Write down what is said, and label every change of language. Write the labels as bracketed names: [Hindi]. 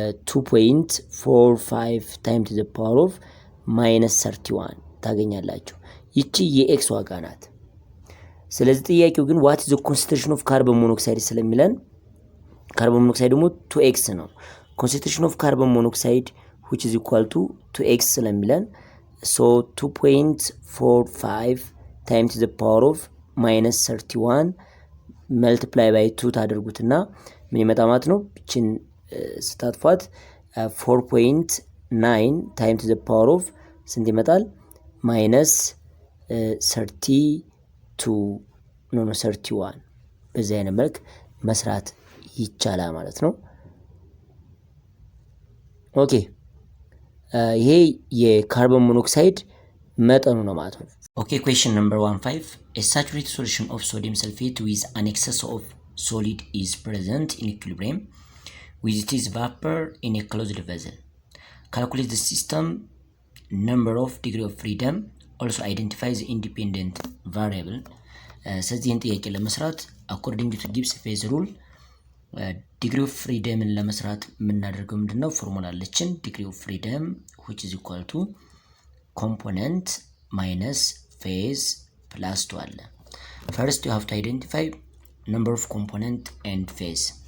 [English] 2.45 times the power of minus 31 [Amharic] ታገኛላችሁ። ይቺ የኤክስ ዋጋ ናት። ስለዚህ ጥያቄው ግን [English] what is the concentration of carbon monoxide [Amharic] ስለሚለን ካርቦን ሞኖክሳይድ ደግሞ 2x ነው። [English] concentration of carbon monoxide which is equal to 2x [Amharic] ስለሚለን [English] so 2.45 times the power of minus 31 multiply by 2 [Amharic] ታደርጉትና ምን ይመጣ ማለት ነው? እቺን ስታጥፋት [English] 4.9 times the power of [Amharic] ስንት ይመጣል? [English] minus 31 [Amharic] በዚህ አይነት መልክ መስራት ይቻላል ማለት ነው። ኦኬ [English] ይሄ የካርቦን ሞኖክሳይድ መጠኑ ነው ማለት ነው። ኦኬ question number 15 a saturated solution of sodium sulfate with an excess of solid is present in equilibrium with its vapor in a closed vessel. Calculate the system number of degree of freedom, also identify the independent variable. [Amharic] ስለዚህን ጥያቄ ለመስራት [English] according to Gibbs phase rule [Amharic] ዲግሪ ኦፍ ፍሪደምን ለመስራት የምናደርገው ምንድነው? ፎርሙላ አለችን ዲግሪ ኦፍ ፍሪደም [English] which is equal to component minus phase plus 2 [Amharic] አለ። [English] first you have to identify number of component and phase.